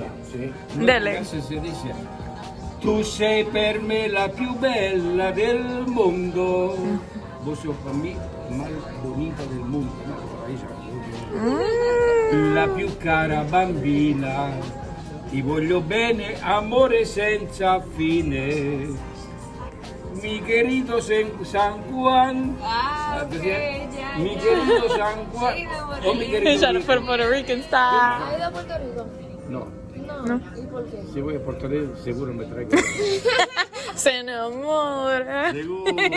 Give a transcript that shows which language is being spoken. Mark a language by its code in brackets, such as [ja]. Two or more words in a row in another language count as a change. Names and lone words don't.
[es] Dele. Se dice, [it] tu sei per me la più bella del mondo, [es] vos sos per me más bonita del mundo, [it] la più cara bambina, ti voglio bene, amore senza fine. [es] Mi querido San Juan. Ah, okay, ya. Mi querido San Juan. Oh, mi querido. [en] He's trying to put Puerto Rican style. [es] ¿Has ido a Puerto Rico? No. No. ¿Y por qué? Si voy a Puerto Rico, seguro me traigo. Se enamora. Seguro.